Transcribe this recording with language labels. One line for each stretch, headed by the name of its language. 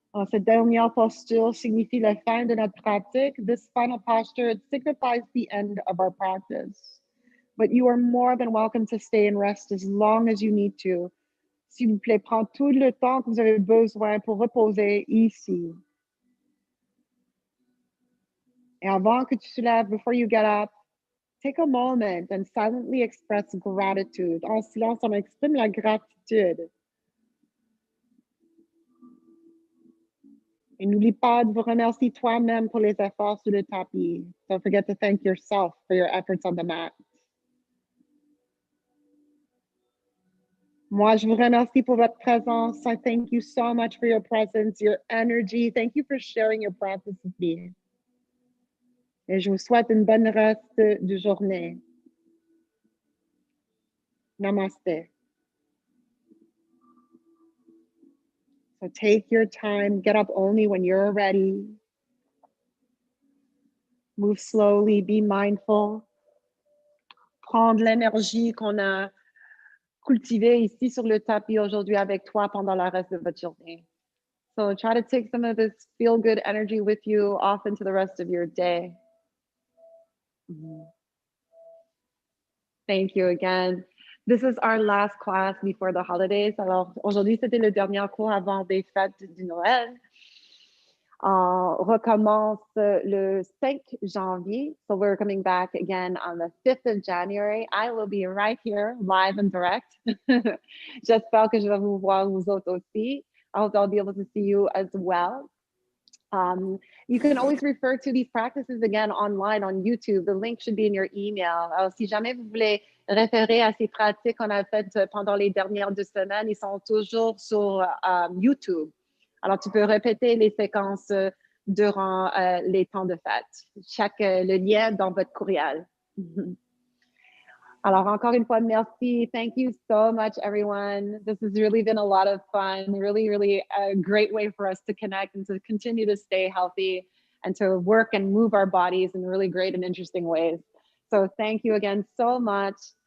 French: Cette dernière posture signifie la fin de notre pratique.
English: This final posture, it signifies the end of our practice. But you are more than welcome to stay and rest as long as you need to.
French: S'il vous plaît, prends tout le temps que vous avez besoin pour reposer ici. Et avant que tu te lèves,
English: before you get up, take a moment and silently express gratitude.
French: En silence, on exprime la gratitude. Et n'oublie pas de vous remercier toi-même pour les efforts sur le tapis.
English: Don't forget to thank yourself for your efforts on the mat.
French: Moi, je vous remercie pour votre présence.
English: I thank you so much for your presence, your energy. Thank you for sharing your practice with me.
French: Et je vous souhaite une bonne reste de journée. Namaste.
English: So take your time, get up only when you're ready. Move slowly, be mindful.
French: Prendre l'énergie qu'on a cultivée ici sur le tapis aujourd'hui avec toi pendant le reste de votre journée.
English: So try to take some of this feel-good energy with you off into the rest of your day. Thank you again. This is our last class before the holidays.
French: Alors, aujourd'hui, c'était le dernier cours avant des fêtes du Noël. On recommence le 5 janvier.
English: So we're coming back again on the 5th of January. I will be right here, live and direct.
French: J'espère que je vais vous voir vous autres aussi.
English: I hope I'll be able to see you as well. You can always refer to these practices again online on YouTube. The link should be in your email.
French: Alors, si jamais vous voulez référer à ces pratiques qu'on a faites pendant les dernières 2 semaines, ils sont toujours sur YouTube. Alors, tu peux répéter les séquences durant les temps de fête. Le lien dans votre courriel. Alors, encore une fois, merci.
English: Thank you so much, everyone. This has really been a lot of fun, really a great way for us to connect and to continue to stay healthy and to work and move our bodies in really great and interesting ways. So thank you again so much.